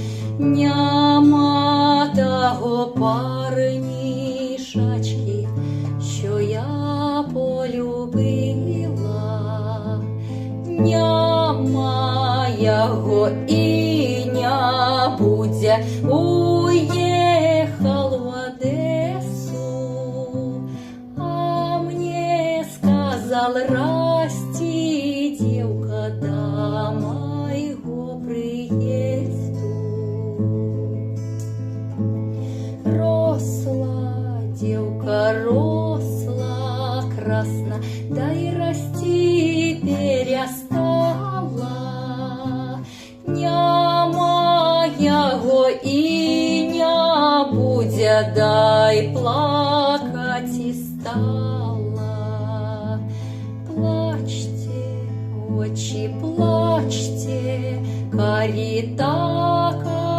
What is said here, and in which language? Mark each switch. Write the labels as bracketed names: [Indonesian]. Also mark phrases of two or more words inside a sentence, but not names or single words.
[Ukrainian] Нема того парнішачки, що я полюбила. Нема його і не буде, уїхав в Одесу. [Russian] А мне сказал: расти, девка, до моего приезду. Росла девка, росла красно, да и расти перестала. [Ukrainian] Нема його і не буде, [Russian] дай плакать и стала. Плачьте, очи, плачьте, [Ukrainian] карі така